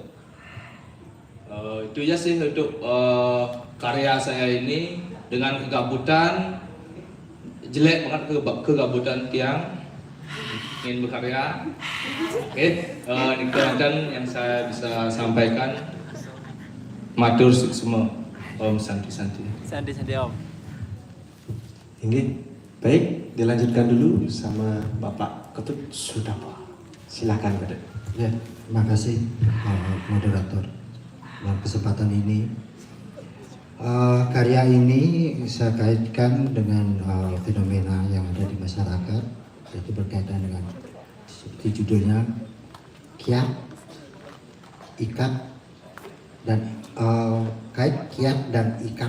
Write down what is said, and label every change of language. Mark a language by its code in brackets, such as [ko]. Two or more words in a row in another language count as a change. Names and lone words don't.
[id] Itu aja sih untuk karya saya ini, dengan kegabutan, jelek banget kegabutan tiang ingin berkarya. Oke, demikian yang saya bisa sampaikan. [ban] Matur suksema. Om Santi Santi. Santi Om. [id] Ini baik, dilanjutkan dulu sama Bapak Ketut Sudarmo. Silakan, Pak. Ya, terima kasih moderator. Dalam kesempatan ini, karya ini saya kaitkan dengan fenomena yang ada di masyarakat, yaitu berkaitan dengan seperti judulnya kiat, ikat, dan kiat dan ikat.